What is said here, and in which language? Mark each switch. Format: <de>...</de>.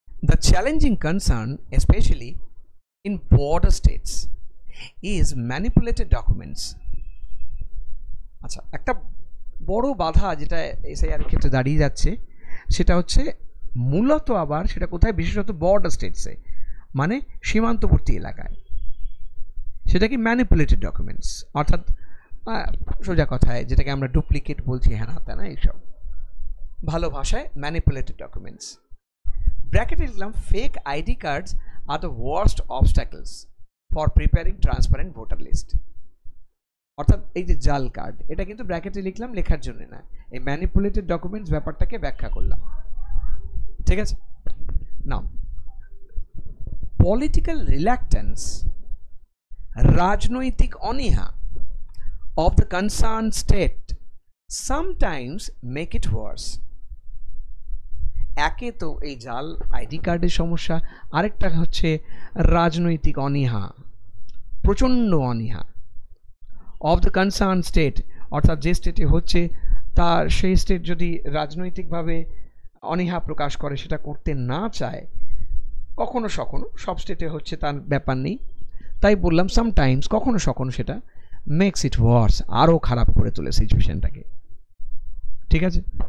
<en>The challenging concern, especially in border states, is manipulated documents.</en> <bn>আচ্ছা, একটা বড় বাধা যেটা এসআইআর এর ক্ষেত্রে দাঁড়িয়ে যাচ্ছে সেটা হচ্ছে মূলত আবার সেটা কোথায়, বিশেষত বর্ডার স্টেটসে, মানে সীমান্তবর্তী এলাকায়। সেটা কি ম্যানিপুলেটেড ডকুমেন্টস, অর্থাৎ সোজা কথায় যেটাকে আমরা ডুপ্লিকেট বলছি, হ্যাঁ না এইসব, ভালো ভাষায় ম্যানিপুলেটেড ডকুমেন্টস। ব্র্যাকেটে লিখলাম</bn> <en>Fake ID cards are the worst obstacles for preparing transparent voter list.</en> <bn>অর্থাৎ এই যে জাল কার্ড, এটা কিন্তু ব্র্যাকেটে লিখলাম লেখার জন্য না, এই ম্যানিপুলেটেড ডকুমেন্টস ব্যাপারটাকে ব্যাখ্যা করলাম, ঠিক আছে।</bn> <en>now, political reluctance,</en> <bn>রাজনৈতিক অনীহা</bn> <en>of the concerned state sometimes make it worse.</en> <bn>একে তো এই জাল আইডি কার্ডের সমস্যা, আরেকটা হচ্ছে রাজনৈতিক অনীহা, প্রচণ্ড অনীহা</bn> <en>of the concern state,</en> <bn>অর্থাৎ যে স্টেটে হচ্ছে তার সেই স্টেট যদি রাজনৈতিকভাবে অনীহা প্রকাশ করে, সেটা করতে না চায়, কখনো সখনো, সব স্টেটে হচ্ছে তার ব্যাপার নেই, তাই বললাম সামটাইমস, কখনো সখনো সেটা</bn> <en>makes it worse,</en> <bn>আরও খারাপ করে তোলে সিচুয়েশনটাকে, ঠিক আছে।</bn>